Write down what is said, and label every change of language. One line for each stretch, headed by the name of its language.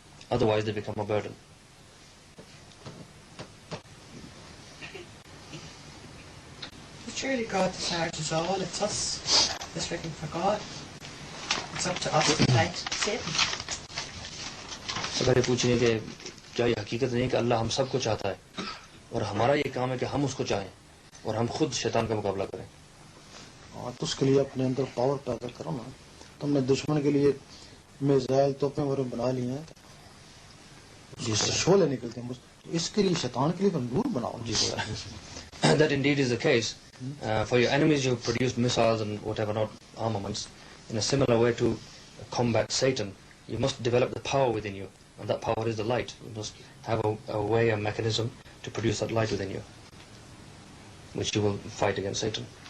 English: Otherwise, they become a burden. But surely God desires all. It's us that's looking for God. It's up to us to fight Satan.
Hindi: अगर ये पूछेंगे कि क्या ये हकीकत नहीं है कि अल्लाह हम सबको चाहता है और हमारा ये काम है कि हम उसको चाहें और हम खुद शैतान का मुकाबला करें. हाँ, तो उसके लिए अपने अंदर पावर पैदा करो ना. तुमने दुश्मन के लिए मिसाइल तोपें वगैरह बना ली हैं, जिससे शोले निकलते हैं, इसके लिए शैतान के लिए तो नूर बनाओ.
English: That indeed is the case. For your enemies you have produced missiles and whatever not armaments. In a similar way to combat Satan, you must develop the power within you, and that power is the light. You must have a way, a mechanism to produce that light within you, which you will fight against Satan.